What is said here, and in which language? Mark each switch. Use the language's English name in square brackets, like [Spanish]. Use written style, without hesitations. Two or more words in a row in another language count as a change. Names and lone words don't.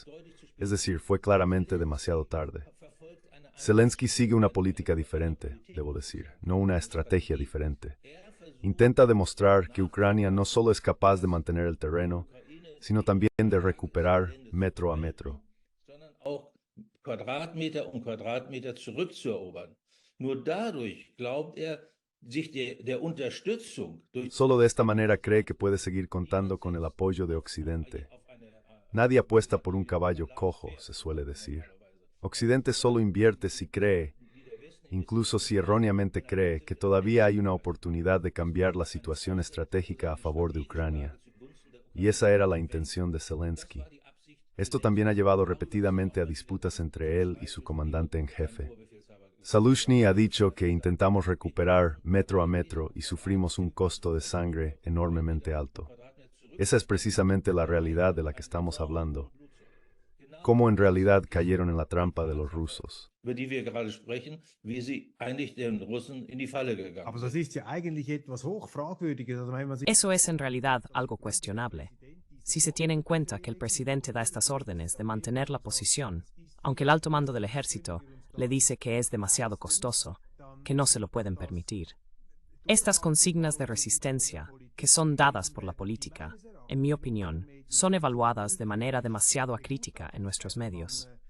[Spanish] Es decir, fue claramente demasiado tarde. Zelensky sigue una política diferente, debo decir, no una estrategia diferente. Intenta demostrar que Ucrania no solo es capaz de mantener el terreno, sino también de recuperar metro a metro. [German] Quadratmeter um Quadratmeter zurückzuerobern. Nur dadurch glaubt sich der Unterstützung durch... [Spanish] Solo de esta manera cree que puede seguir contando con el apoyo de Occidente. Nadie apuesta por un caballo cojo, se suele decir. Occidente solo invierte si cree, incluso si erróneamente cree, que todavía hay una oportunidad de cambiar la situación estratégica a favor de Ucrania. Y esa era la intención de Zelensky. Esto también ha llevado repetidamente a disputas entre él y su comandante en jefe. Zaluzhny ha dicho que intentamos recuperar metro a metro y sufrimos un costo de sangre enormemente alto. Esa es precisamente la realidad de la que estamos hablando. Cómo en realidad cayeron en la trampa de los rusos. [German] über die wir gerade sprechen, wie sie eigentlich den Russen in die Falle gegangen Aber das sind. ist ja eigentlich etwas hochfragwürdiges. Also wenn man sich [Spanish] Eso es en realidad algo cuestionable, si se tiene en cuenta que el presidente da estas órdenes de mantener la posición, aunque el alto mando del ejército le dice que es demasiado costoso, que no se lo pueden permitir. Estas consignas de resistencia, que son dadas por la política, en mi opinión, son evaluadas de manera demasiado acrítica en nuestros medios.